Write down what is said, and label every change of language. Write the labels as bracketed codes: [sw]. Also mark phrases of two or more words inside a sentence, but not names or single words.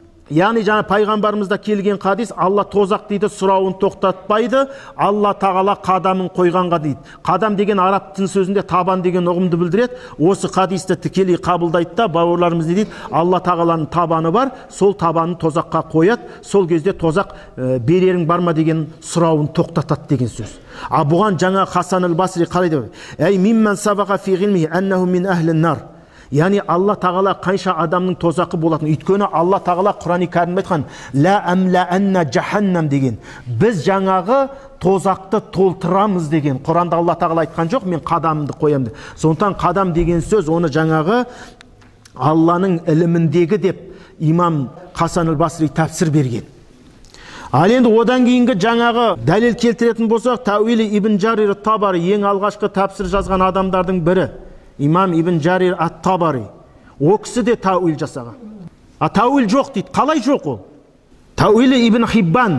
[kk] Яғни жаңа пайғамбарымызда келген хадис, Алла тозақ дейді, сұрауын тоқтатпайды, Алла тағала қадамын қойғанға дейді. Қадам деген араб тіл сөзінде табан деген ұғымды білдіреді. Осы хадисті тікелей қабылдайды да, бауырларымыз не дейді? Алла тағаланың табаны бар, сол табанын тозаққа қояды, сол кезде тозақ берерің бар ма деген сұрауын тоқтатады деген сөз. Бұған жаңа Хасан аль-Басри қалай деп? [ar] أي ممن سبق في علمه أنه من أهل النار. [kk] Яғни Алла тағала қанша адамның тозақы болатын. Өйткені Алла тағала Құран-ы Кәрімде айтқан [ar] لأملأن جهنم [kk] деген. Біз жаңағы тозақты толтырамыз деген. Құранда Алла тағала айтқан жоқ, мен қадамымды қоямын. Сондықтан қадам деген сөз оны жаңағы Алланың іліміндегі деп имам Хасан аль-Басри тәпсір берген. Ал енді одан кейінгі жаңағы дәлел келтіретін болсақ, Тауили ибн Жарир ат-Табари ең алғашқы тәпсір жазған адамдардың бірі. Имам ибн Жарир ат-Табари. О кісі де тауил жасаған. Тауил жоқ дейді. Қалай жоқ ол? Тауили ибн Хиббан.